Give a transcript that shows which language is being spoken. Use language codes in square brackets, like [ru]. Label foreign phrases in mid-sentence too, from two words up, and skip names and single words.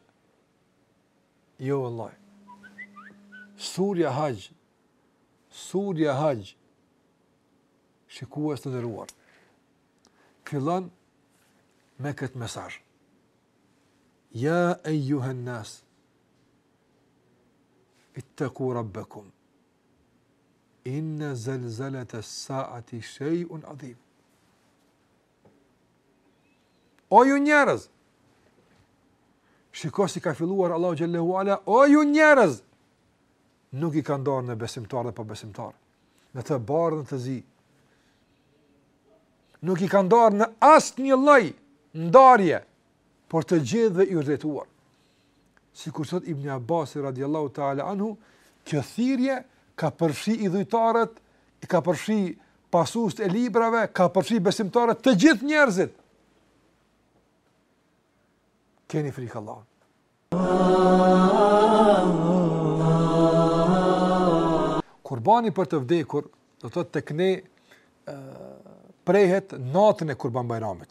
[sq] Jo vallahi. Surja Hajj. Surja Hajj. Shikues të nderuar. Fillon me këtë mesazh. [ar] يا أيها الناس. اتقوا ربكم. إن زلزلة الساعة شيء عظيم. [sq] O ju njerëz. Shikoj si ka filluar Allahu [ar] جل وعلا, [sq] o ju njerëz. Nuk i ka ndarë në besimtar dhe pa besimtar. Në të bardhën të zi. Nuk i ka ndarë në asnjë lloj ndarje, por të gjithë dhe i urrëtuar. Sikur thot Ibn Abbas [ar] رضي الله تعالى عنه, [sq] kjo thirrje ka përfshi idhujtarët, ka përfshi pasuesit e librave, ka përfshi besimtarët, të gjithë njerëzit. Keni frikë Allahut. Kurbani për të vdekur, do të thotë tek ne prehet natën e Kurban Bayramit.